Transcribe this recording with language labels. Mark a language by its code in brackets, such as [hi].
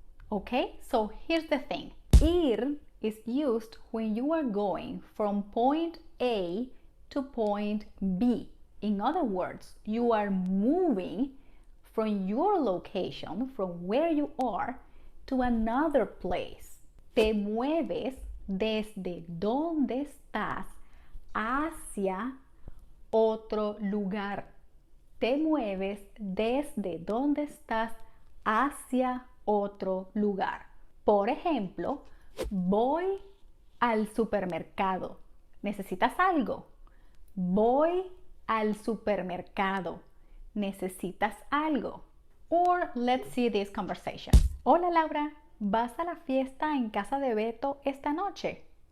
[en] Okay, so here's the thing. Ir is used when you are going from point A to point B. In other words, you are moving from your location, from where you are, to another place. [es] Te mueves desde donde estás hacia otro lugar. Te mueves desde donde estás hacia otro lugar. Por ejemplo, voy al supermercado. ¿Necesitas algo? Voy al supermercado. ¿Necesitas algo? [en] Or let's see this conversation. [es] Hola Laura, ¿vas a la fiesta en casa de Beto esta noche?